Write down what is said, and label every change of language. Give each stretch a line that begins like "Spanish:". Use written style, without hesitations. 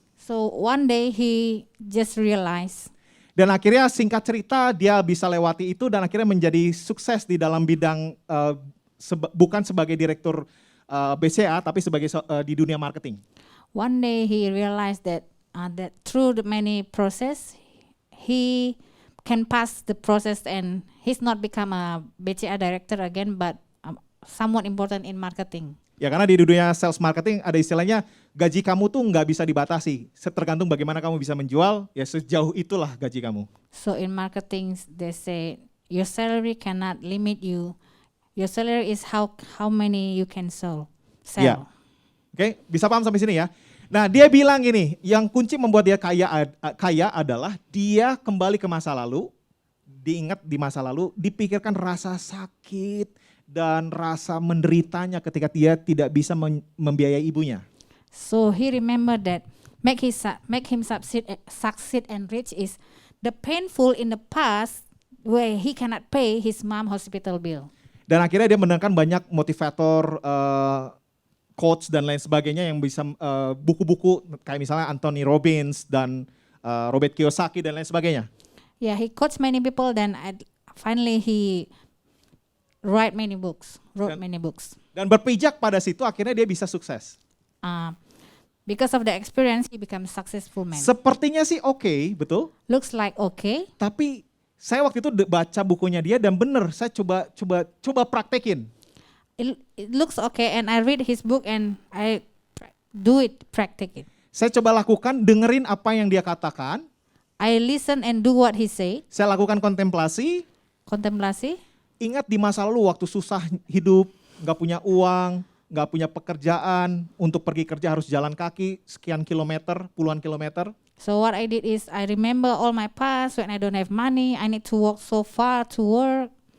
English: So one day he just realized.
Indonesian: Dan akhirnya singkat cerita dia bisa lewati itu dan akhirnya menjadi sukses di dalam bidang bukan sebagai direktur BCA tapi sebagai di dunia marketing.
English: One day he realized that through the many process, he can pass the process and he's not become a BCA director again, but somewhat important in marketing.
Indonesian: Ya karena di dunia sales marketing ada istilahnya gaji kamu tuh nggak bisa dibatasi, tergantung bagaimana kamu bisa menjual, ya sejauh itulah gaji kamu.
English: So in marketing, they say your salary cannot limit you. Your salary is how many you can sell.
Indonesian: Ya. Oke, bisa paham sampai sini ya. Nah dia bilang gini, yang kunci membuat dia kaya adalah dia kembali ke masa lalu, diingat di masa lalu, dipikirkan rasa sakit dan rasa menderitanya ketika dia tidak bisa membiayai ibunya.
English: So he remembered that make him succeed and rich is the painful in the past where he cannot pay his mom hospital bill.
Indonesian: Dan akhirnya dia mendengarkan banyak motivator, coach dan lain sebagainya yang bisa buku-buku kayak misalnya Anthony Robbins dan Robert Kiyosaki dan lain sebagainya.
English: Yeah, he coached many people. Then finally he wrote many books.
Indonesian: Dan berpijak pada situ akhirnya dia bisa sukses.
English: Because of the experience, he became successful man.
Indonesian: Sepertinya sih oke, betul.
English: Looks like okay.
Indonesian: Tapi saya waktu itu baca bukunya dia dan benar saya coba praktekin.
English: It looks okay, and I read his book and I practice it.
Indonesian: Saya coba lakukan, dengerin apa yang dia katakan.
English: I listen and do what he say.
Indonesian: Saya lakukan kontemplasi. Kontemplasi. Ingat di masa lalu waktu susah hidup, nggak punya uang, nggak punya pekerjaan, untuk pergi kerja harus jalan kaki sekian kilometer, puluhan kilometer.
English: So what I did is I remember all my past when I don't have money, I need to walk so far to work.